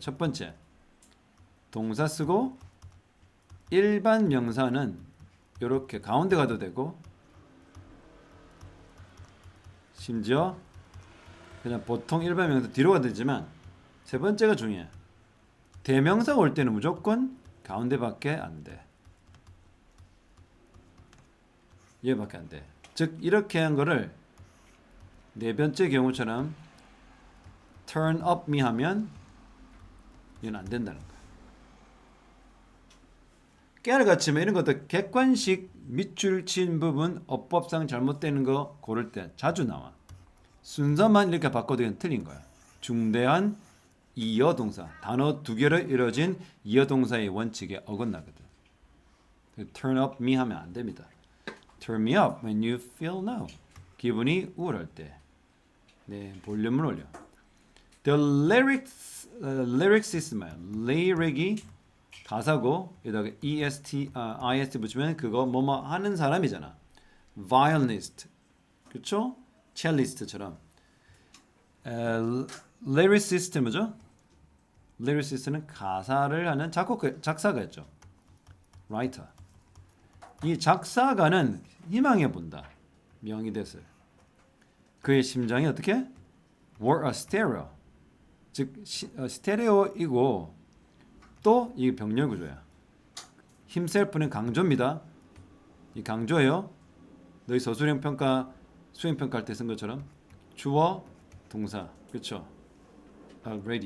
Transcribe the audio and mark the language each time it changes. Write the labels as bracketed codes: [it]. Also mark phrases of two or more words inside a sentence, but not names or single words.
[ko] 첫 번째, 동사 쓰고 일반 명사는 이렇게 가운데 가도 되고 심지어 그냥 보통 일반 명사 뒤로 가도 되지만 세 번째가 중요해. 대명사가 올 때는 무조건 가운데밖에 안 돼. 얘밖에 안 돼. 즉 이렇게 한 거를 네 번째 경우처럼 [en] turn up me [ko] 하면 이건 안 된다는 거야. 깨알같이 이런 것도 객관식 밑줄 친 부분 어법상 잘못되는 거 고를 때 자주 나와. 순서만 이렇게 바꿔도 틀린 거야. 중대한 이어 동사, 단어 두 개로 이루어진 이어 동사의 원칙에 어긋나거든. [en] turn up me [ko] 하면 안 됩니다. [en] turn me up when you feel low. [ko] 기분이 우울할 때. 네, 볼륨을 올려. [en] The lyrics is [ko] 뭐야? lyric이 가사고 여기다가 ist 붙이면 그거 뭐뭐 하는 사람이잖아. violinist, 그렇죠? cellist처럼. lyricist 뭐죠? lyricist는 가사를 하는 작사가였죠. [en] writer. [ko] 이 작사가는 희망해 본다. 명의대설. 그의 심장이 어떻게? [en] were a stereo. [ko] 즉 스테레오이고 또 이 병렬 구조야. himself는 강조입니다. 이 강조예요. 너희 서술형 평가, 수행 평가할 때 쓴 것처럼 주어, 동사, 그렇죠? [en] ready.